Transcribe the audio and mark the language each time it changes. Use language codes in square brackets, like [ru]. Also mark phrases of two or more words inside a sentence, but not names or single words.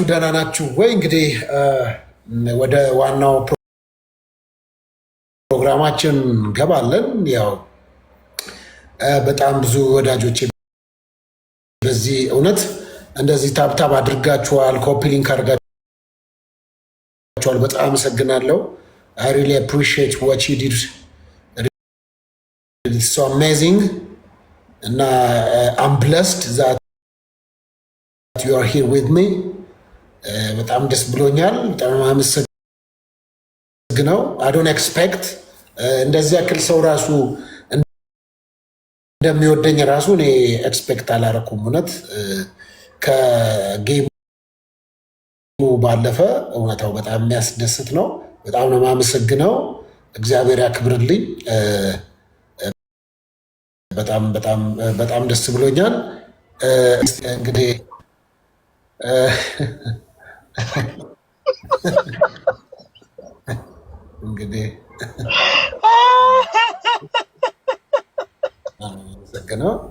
[am] ደህና ናችሁ ወይ? እንግዲህ ወደ ዋናው ፕሮግራማችን ገባለን። ያው በጣም ብዙ ወዳጆች በዚህ እውነት እንደዚህ ታብታብ አድርጋችኋል፣ ኮፒ ሊንክ አድርጋችኋል። በጣም አመሰግናለሁ። [en] I really appreciate what you did. It's so amazing. And I'm blessed that you are here with me. [am] በጣም ደስ ብሎኛል። በጣም አመሰግናለሁ። [en] I don't expect [am] እንደዚህ ያክል ሰው ራሱ እንደሚወደኝ ራሱ እኔ ኤክስፔክት አላረኩም። እውነት ከጌሙ ባለፈ እውነታው በጣም የሚያስደስት ነው። በጣም ነው የማመሰግነው። እግዚአብሔር ያክብርልኝ። በጣም ደስ ብሎኛል። እንግዲህ አመሰግነው።